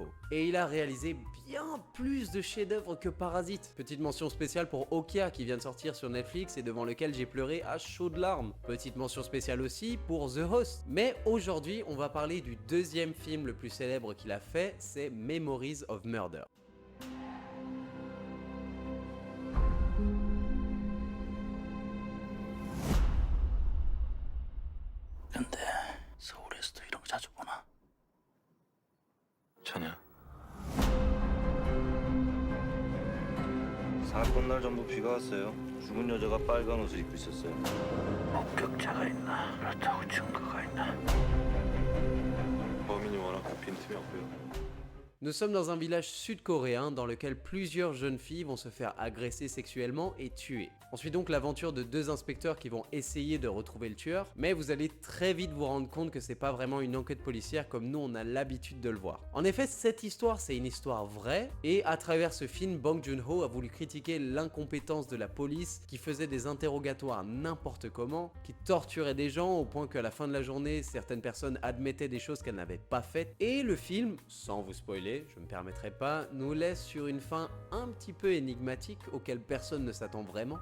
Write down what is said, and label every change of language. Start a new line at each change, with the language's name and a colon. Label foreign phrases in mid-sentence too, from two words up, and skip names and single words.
French: Et il a réalisé bien plus de chefs-d'œuvre que Parasite. Petite mention spéciale pour Okja qui vient de sortir sur Netflix et devant lequel j'ai pleuré à chaudes larmes. Petite mention spéciale aussi pour The Host. Mais aujourd'hui, on va parler du deuxième film le plus célèbre qu'il a fait, c'est Memories of Murder.
Korean: 근데 서울에서도 이런 거 자주 보나? 전혀. 사건 날 전부 비가 왔어요. 죽은 여자가 빨간 옷을 입고 있었어요. 목격자가 있나? 그렇다고 증거가 있나? 범인이 워낙 빈틈이 없고요.
French: Nous sommes dans un village sud-coréen dans lequel plusieurs jeunes filles vont se faire agresser sexuellement et tuer. On suit donc l'aventure de deux inspecteurs qui vont essayer de retrouver le tueur, mais vous allez très vite vous rendre compte que c'est pas vraiment une enquête policière comme nous on a l'habitude de le voir. En effet, cette histoire c'est une histoire vraie, et à travers ce film, Bong Joon-ho a voulu critiquer l'incompétence de la police qui faisait des interrogatoires n'importe comment, qui torturait des gens au point qu'à la fin de la journée, certaines personnes admettaient des choses qu'elles n'avaient pas faites, et le film, sans vous spoiler, je me permettrai pas, nous laisse sur une fin un petit peu énigmatique auquel personne ne s'attend vraiment.